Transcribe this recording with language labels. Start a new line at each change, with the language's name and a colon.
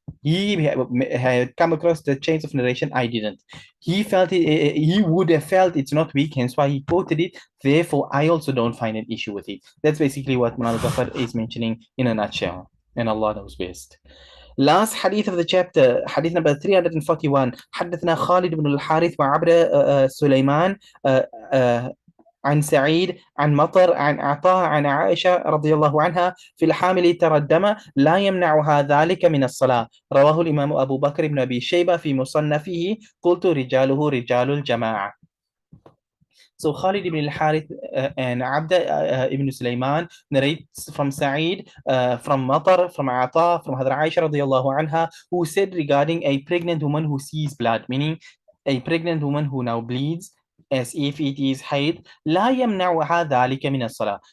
English: He had come across the chains of narration. I didn't. He felt it. He would have felt it's not weak, hence why he quoted it. Therefore, I also don't find an issue with it. That's basically what Mulana Zafar is mentioning in a nutshell. And Allah knows best. Last hadith of the chapter, hadith number 341.
Arabic: حدثنا خالد بن الحارث وعبد سليمان عن سعيد عن مطر عن عطاء عن عائشة رضي الله عنها في الحامل ترى الدم لا يمنعها ذلك من الصلاة. رواه الإمام أبو بكر بن أبي شيبة في مصنفه. قلت رجاله رجال الجماعة.
English: So Khalid ibn al-Harith and Abda ibn Sulaiman narrates from Sa'id, from Matar, from Ata, from Hadra Aisha radiallahu anha, who said regarding a pregnant woman who sees blood, meaning a pregnant woman who now bleeds as if it is haid,
Arabic: لا يمنعها ذلك من الصلاة.